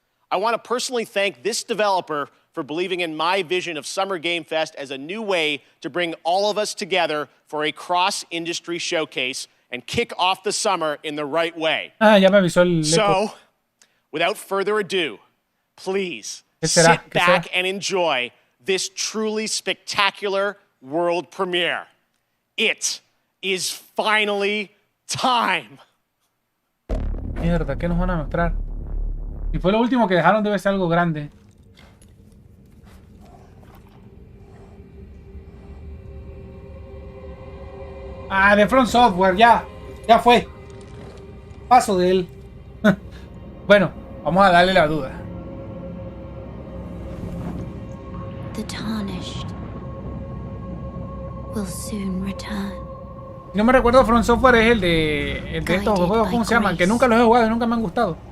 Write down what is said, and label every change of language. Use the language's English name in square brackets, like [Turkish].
[English] I want to personally thank this developer for believing in my vision of Summer Game Fest as a new way to bring all of us together for a cross-industry showcase and kick off the summer in the right way. [Spanish] Ya me avisó el [English] So, without further ado, please sit back and enjoy this truly spectacular world premiere. It is finally time. [Spanish] Mierda, ¿qué nos van a mostrar? Si fue lo último que dejaron, debe ser algo grande. Ah, de Front Software, ya fue. Paso de él. Bueno, vamos a darle la duda. [English] The tarnished will soon return. [Spanish] Si no me recuerdo, Front Software es el de estos juegos, ¿cómo se llaman? Que nunca los he jugado y nunca me han gustado.